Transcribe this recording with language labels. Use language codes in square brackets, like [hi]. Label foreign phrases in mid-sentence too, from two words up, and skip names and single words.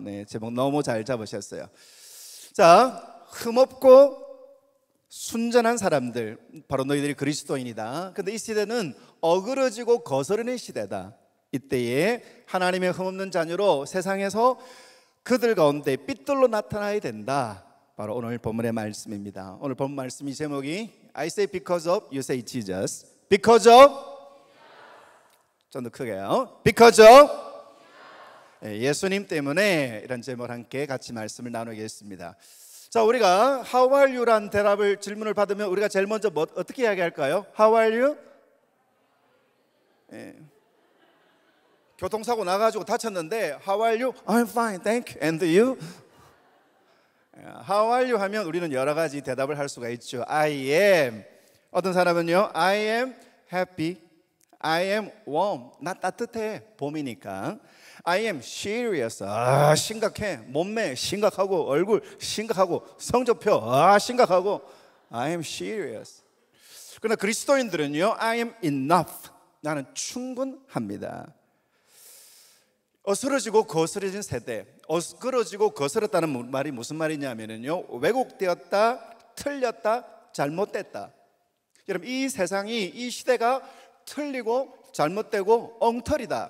[ko] 네, 제목 너무 잘 잡으셨어요. 자, 흠없고 순전한 사람들, 바로 너희들이 그리스도인이다. 근데 이 시대는 어그러지고 거스르는 시대다. 이때에 하나님의 흠없는 자녀로 세상에서 그들 가운데 빛들로 나타나야 된다. 바로 오늘 본문의 말씀입니다. 오늘 본문 말씀이 제목이 [en] I say because of, you say Jesus. Because of, [ko] 좀 더 크게요. [en] Because of, [ko] 예수님 때문에, 이런 제목을 함께 같이 말씀을 나누겠습니다. 자, 우리가 [en] How are you [ko] 란 대답을 질문을 받으면 우리가 제일 먼저 어떻게 이야기할까요? [en] How are you? [ko] 교통사고 나가지고 다쳤는데 [en] How are you? I'm fine, thank you. And you? How are you [ko] 하면 우리는 여러 가지 대답을 할 수가 있죠. [en] I am. [ko] 어떤 사람은요, [en] I am happy, I am warm. [ko] 나 따뜻해, 봄이니까. [en] I am serious. [ko] 심각해. 몸매 심각하고, 얼굴 심각하고, 성적표 심각하고. [en] I am serious. [ko] 그러나 그리스도인들은요, [en] I am enough. [ko] 나는 충분합니다. 어스러지고 거스러진 세대, 어스러지고 거스렀다는 말이 무슨 말이냐면요, 왜곡되었다, 틀렸다, 잘못됐다. 여러분, 이 세상이, 이 시대가 틀리고 잘못되고 엉터리다.